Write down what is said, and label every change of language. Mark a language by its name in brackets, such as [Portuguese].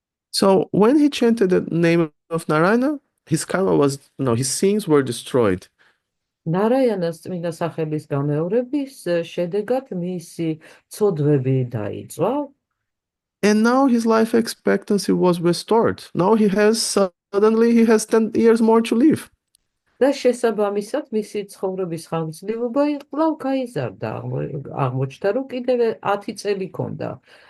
[English] So when he chanted the name of Narayana, his karma was, his sins were destroyed. [Georgian] ნარაიანას წმინდა სახელის გამეორების შედეგად მისი ცოდვები დაიწვა. [English] And now his life expectancy was restored. Now suddenly he has 10 years more to live. [Georgian] და შესაბამისად მისი ცხოვრების ხანგრძლივობა კვლავ გაიზარდა. აღმოჩნდა, რომ კიდევ 10 წელი ჰქონდა.